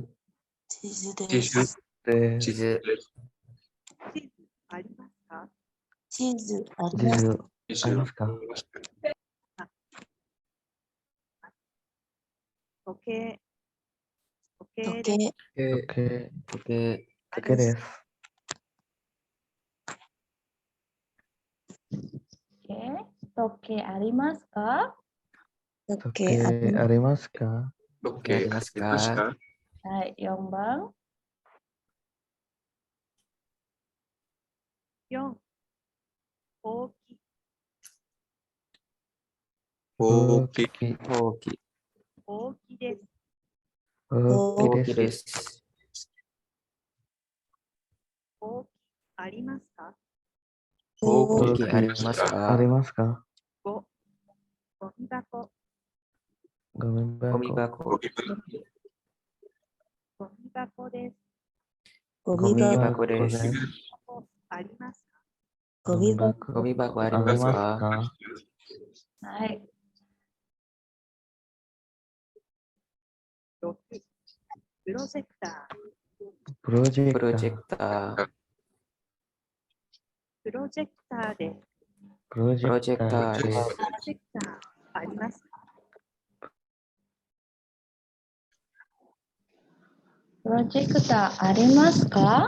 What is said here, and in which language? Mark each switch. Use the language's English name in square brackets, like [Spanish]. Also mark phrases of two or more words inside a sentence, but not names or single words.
[Japanese] Chizu Chizu. desu. desu. Chizu. 地図ありますか？地図あります. Chizu Chizu. ありますか? OK。OK です。 Oke, Oke, Oke. オーケーです. Oke. トケありますか? oke, オーケー、ありますか? Oke, ありますか? ありますか? Hai, Yongbang. 4、ほうき。 Hoki. Hoki. ほうきです。 Oki Hoki desu. desu. ほうきありますか？ Hoki. ほうきありますか? ありますか? 5、ゴミ箱。 Gomi Gomibako. bako. Hoki. ゴミ箱です。 Gomibako Gomibako desu. desu. 箱ありますか？ Gomibako. ゴミ箱あります Arimasu ka? ka? Hai. 6、プロジェクター。 Projector. Projector. プロジェクターで Projector Projector desu. プロジェクターありますか？プロジェクターありますか?